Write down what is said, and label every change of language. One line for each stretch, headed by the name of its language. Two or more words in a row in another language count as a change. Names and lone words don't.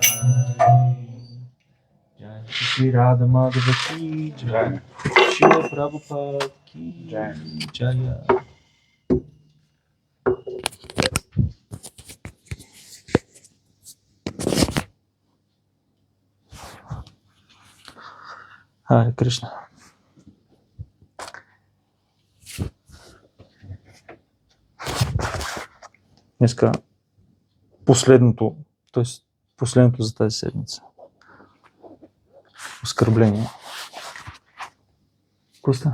Hindi: जय श्री राधा माधव की जय श्री प्रभुपाद की Jai. Jaya. Харе Кришна.
Bulgarian: Днеска последното, т.е. последното за тази седмица. Оскърбление. Какво стана?